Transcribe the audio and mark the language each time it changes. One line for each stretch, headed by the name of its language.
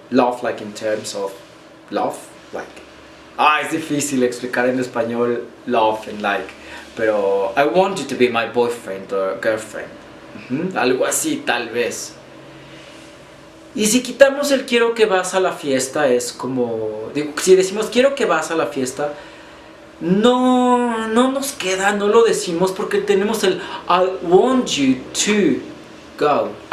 English: Love like in terms of love, like.
Spanish: Es difícil explicar en español
English: love and like.
Spanish: Pero
English: I want you to be my boyfriend or girlfriend.
Spanish: Algo así, tal vez. Y si quitamos el quiero que vas a la fiesta, es como... si decimos quiero que vas a la fiesta, no nos queda, no lo decimos porque tenemos el
English: I want you to go.